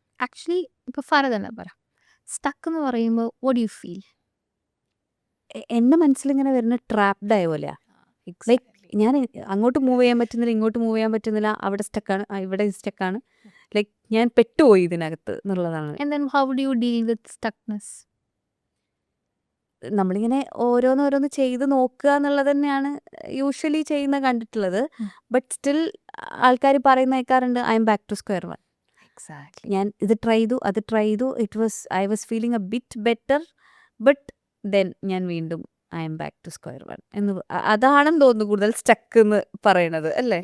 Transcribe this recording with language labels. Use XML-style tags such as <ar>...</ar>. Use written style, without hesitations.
<ml>Actually ഇപ്പോൾ ഫറ തന്നെ പറ, സ്റ്റക്ക് എന്ന് പറയുമ്പോൾ</ml> <en>What you feel?</en> <ml>എൻ്റെ മനസ്സിലിങ്ങനെ വരുന്ന ട്രാപ്ഡ് ആയ പോലെയാ. ലൈക്ക് ഞാൻ അങ്ങോട്ട് മൂവ് ചെയ്യാൻ പറ്റുന്നില്ല, ഇങ്ങോട്ട് മൂവ് ചെയ്യാൻ പറ്റുന്നില്ല, അവിടെ സ്റ്റക്കാണ്, ഇവിടെ സ്റ്റക്കാണ്. ലൈക്ക് ഞാൻ പെട്ടുപോയി ഇതിനകത്ത് എന്നുള്ളതാണ്.</ml> <en>And then how do you deal with stuckness?</en> <ml>നമ്മളിങ്ങനെ ഓരോന്നോരോന്ന് ചെയ്ത് നോക്കുക എന്നുള്ളത് തന്നെയാണ് യൂഷ്വലി ചെയ്യുന്ന കണ്ടിട്ടുള്ളത്. ബട്ട് സ്റ്റിൽ ആൾക്കാർ പറയുന്ന കേൾക്കാറുണ്ട്,</ml> <en>I'm back to square one. Exactly.</en> <ml>ഞാൻ ഇത് ട്രൈ ചെയ്തു, അത് ട്രൈ ചെയ്തു,</ml> <en>I was feeling a bit better,</en> <ml>but then ഞാൻ വീണ്ടും</ml> <en>I'm back to square one</en> <ml>എന്ന് അതാണെന്ന് തോന്നുന്നു കൂടുതൽ സ്റ്റക്ക് എന്ന് പറയണത് അല്ലേ?</ml>